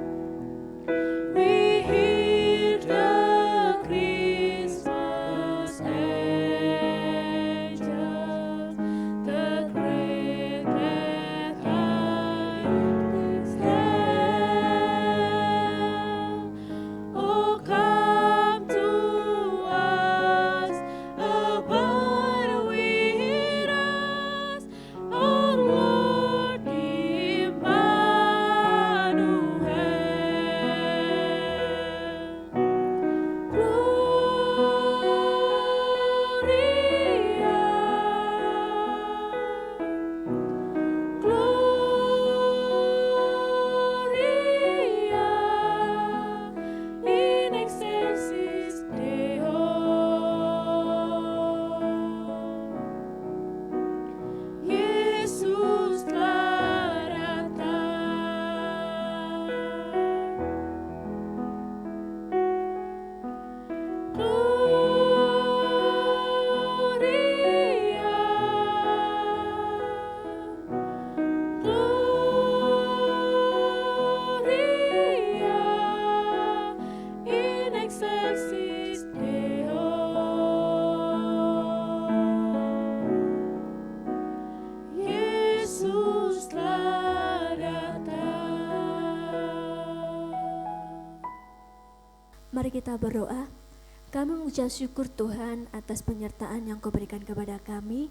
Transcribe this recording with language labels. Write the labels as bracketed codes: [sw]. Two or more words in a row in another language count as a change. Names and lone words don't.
[en] We hear the Christmas angels, the great red lights stand. Oh, come to us, abide with us, our Lord Emmanuel. [la] Gloria, in excelsis Deo. [id] Yesus telah datang. [la] Gloria, Gloria in excelsis Deo. [id] Yesus telah datang. Mari kita berdoa. Kami mengucap syukur Tuhan atas penyertaan yang Kau berikan kepada kami.